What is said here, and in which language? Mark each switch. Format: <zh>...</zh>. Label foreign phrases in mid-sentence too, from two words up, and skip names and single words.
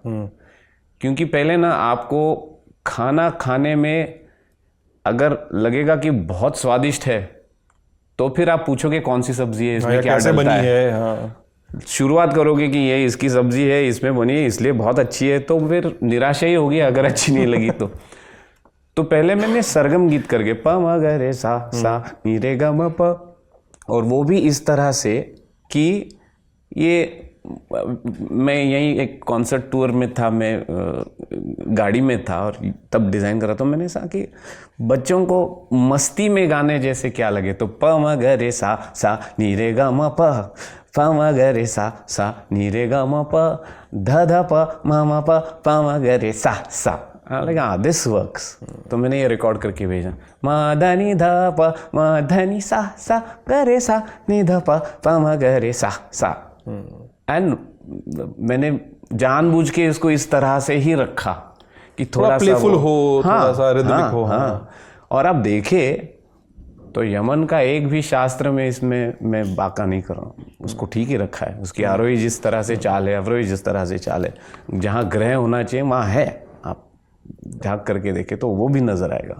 <hi>क्योंकि पहले ना आपको खाना खाने में अगर लगेगा कि बहुत स्वादिष्ट है, तो फिर आप पूछोगे कौन सी सब्जी है, इसमें क्या डलता है। शुरुआत करोगे कि ये इसकी सब्जी है, इसमें बनी है, इसलिए बहुत अच्छी है, तो फिर निराशा ही होगी अगर अच्छी नहीं लगी तो पहले मैंने सरगम गीत करके प म ग रे सा नी रे ग म प, और वो भी इस तरह से कि ये मैं यहीं एक कॉन्सर्ट टूर में था, मैं गाड़ी में था और तब डिज़ाइन करा, तो मैंने कहा कि बच्चों को मस्ती में गाने जैसे क्या लगे, तो प म ग रे सा नी रे ग म प, प म ग रे सा नी रे ग म प, ध ध प म प म ग रे सा। लगा</hi> <en>this works,</en> <hi>तो मैंने ये रिकॉर्ड करके भेजा, म ध नि ध प म ध नि सा ग रे सा नि ध प म ग रे सा। एंड मैंने जानबूझ के इसको इस तरह से ही रखा कि थोड़ा प्लेफुल हो, थोड़ा सा रिदमिक हो। और आप देखें तो यमन का एक भी शास्त्र में इसमें मैं बाका नहीं कर रहा हूँ, उसको ठीक ही रखा है। उसकी आरोही जिस तरह से चाल है, अवरोही जिस तरह से चाल है, जहाँ ग्रह होना चाहिए वहाँ है, आप झाँक करके देखें तो वो भी नज़र आएगा।</hi>